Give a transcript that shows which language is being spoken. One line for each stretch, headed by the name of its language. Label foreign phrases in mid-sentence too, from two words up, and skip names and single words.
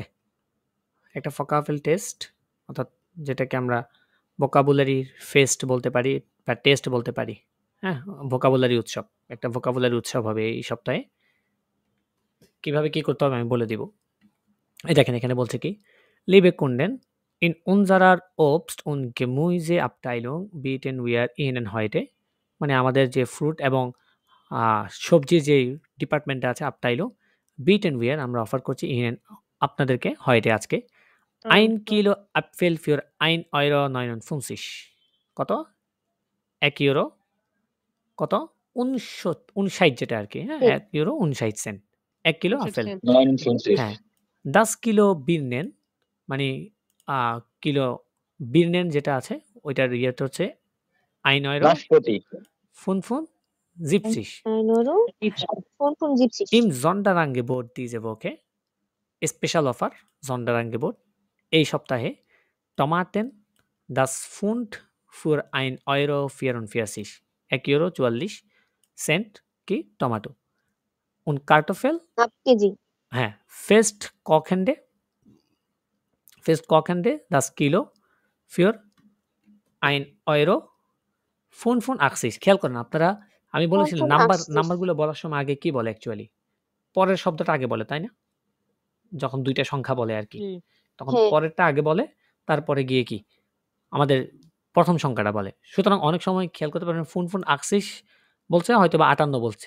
Bangla: একটা ভোকাবুল টেস্ট, অর্থাৎ যেটাকে আমরা ভোকাবুলারি ফেস্ট বলতে পারি বা টেস্ট বলতে পারি। হ্যাঁ? ভোকাবুলারি উৎসব। একটা ভোকাবুলারি উৎসব হবে এই সপ্তাহে। কিভাবে কি করতে হবে আমি বলে দিব। এই দেখেন এখানে বলছে কি?
German: Liebe Kunden, in unserer Obst- und Gemüseabteilung bieten wir Ihnen heute,
Bangla: মানে আমাদের যে ফ্রুট এবং সবজির যে ডিপার্টমেন্টে আছে আপটাইলো,
German: bieten wir
Bangla: আমরা অফার করছি Ihnen আপনাদেরকে heute আজকে
German: 1 Kilo Apfel für 1,59 €।
Bangla: কত? 1 ইউরো কত? 59 যেটা আরকি, হ্যাঁ? 1 ইউরো 59 সেন্ট। 1 কিলো আপেল। 59 হ্যাঁ। 10
German: Kilo Birnen
Bangla: মানে
German: Kilo Birnen
Bangla: যেটা আছে ওইটার ইয়েটা হচ্ছে 1 Euro নাশপাতি 75 1 Euro 75
German: im Sonderangebot diese Woche
English: special offer
German: Sonderangebot
Bangla: এই সপ্তাহে
German: Tomaten das Pfund für 1,44 €.
Bangla: 1 ইউরো 44 সেন্ট কি টমেটো।
German: Und Kartoffel
Bangla: হাফ কেজি
German: হ্যাঁ fest kochende das Kilo für 1,85 €।
Bangla: খেয়াল করেন আপনারা, আমি বলেছিলাম 85 নাম্বারগুলো বলার সময় আগে কি বলে অ্যাকচুয়ালি? পরের শব্দটা আগে বলে, তাই না? যখন ২ টা সংখ্যা বলে আরকি। তখন হ্যাঁ। পরেরটা আগে বলে, তারপরে গিয়ে কি আমাদের প্রথম সংখ্যাটা বলে। সুতরাং অনেক সময় খেয়াল করতে পারেন 85 বলছে হয়তোবা 58 বলছে।